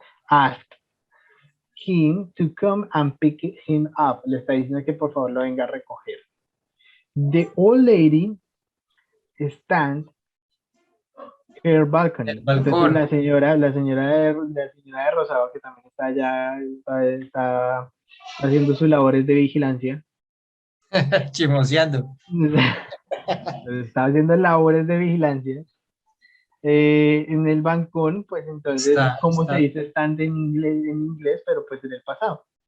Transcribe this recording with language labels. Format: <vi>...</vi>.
<en>Asked him to come and pick him up.</en> <es>Le está diciendo que por favor lo venga a recoger.</es> <en>The old lady stand her balcony.</en> <es>El balcón. Entonces la señora de Rosado, que también está allá, está haciendo sus labores de vigilancia. Chismoseando. Está haciendo labores de vigilancia en el balcón, pues entonces, ¿cómo se dice stand en inglés, pero pues en el pasado?</es>